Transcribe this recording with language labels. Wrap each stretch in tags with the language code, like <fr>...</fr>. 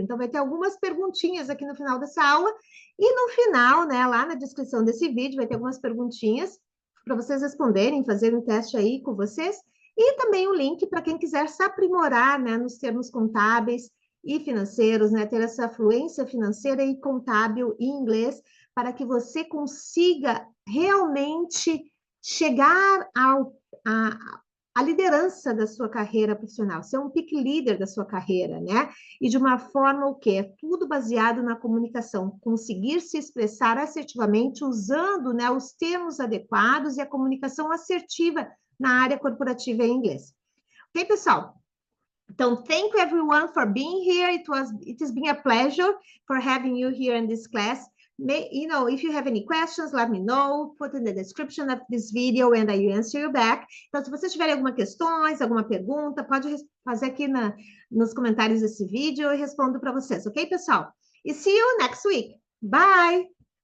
<pt>Então, vai ter algumas perguntinhas aqui no final dessa aula, e no final, né, lá na descrição desse vídeo, vai ter algumas perguntinhas para vocês responderem, fazer um teste aí com vocês, e também o link para quem quiser se aprimorar, né, nos termos contábeis e financeiros, né, ter essa fluência financeira e contábil em inglês, para que você consiga realmente chegar à liderança da sua carreira profissional, ser um peak leader da sua carreira, né? E de uma forma o quê? Tudo baseado na comunicação, conseguir se expressar assertivamente usando, né, os termos adequados e a comunicação assertiva na área corporativa em inglês. Ok, pessoal?</pt> <en>Então, thank you everyone for being here. It has been a pleasure for having you here in this class. If you have any questions, let me know. Put in the description of this video and I will answer you back.</en> <pt>Então, se vocês tiverem alguma questões, alguma pergunta, pode fazer aqui nos comentários desse vídeo e eu respondo para vocês, ok, pessoal? E</pt> <en>see you next week. Bye!</en>